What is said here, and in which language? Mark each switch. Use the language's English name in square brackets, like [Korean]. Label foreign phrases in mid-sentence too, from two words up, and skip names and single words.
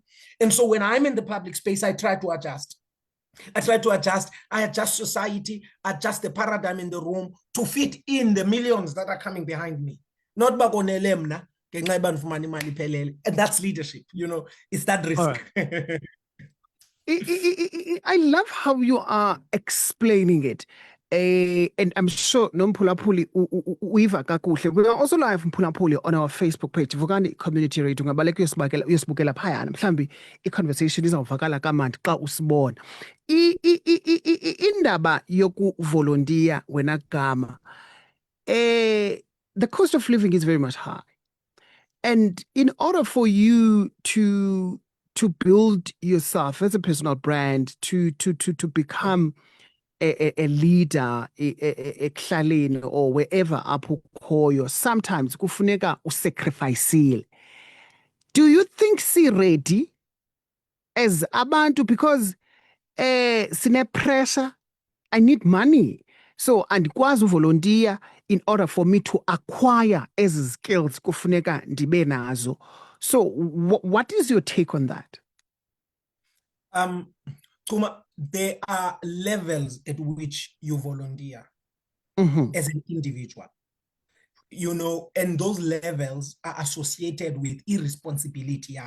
[English] And so when I'm in the public space, I try to adjust. I adjust society, adjust the paradigm in the room to fit in the millions that are coming behind me. Not bagonelemna, and that's leadership, you know, it's that risk. I love how you are explaining it. and I'm sure [Xhosa] Nomphulaphuli uyiva kakuhle. [English] We are also live Mphulaphuli on our Facebook page. [Xhosa] Vukani Community Radio. Ungabaleka uyosibukela phayana. Mhlambi i-conversation izawuvakala kamandi xa usibona. Indaba yokuvolontiya wena Gama. [English] The cost of living is very much high. And in order for you to build yourself as a personal brand, to become a leader ekuhlaleni or wherever [Xhosa] apho ukhoyo, [English] sometimes [Xhosa] kufuneka usacrificeile. [English] Do you think ready as abantu, because sine pressure, I need money, so [Xhosa] andikwazi uvolontiya [English] in order for me to acquire ezi skills [Xhosa] kufuneka ndibe nazo. [English] So what is your take on that? Chuma, there are levels at which you volunteer as an individual, you know, and those levels are associated with irresponsibility yako.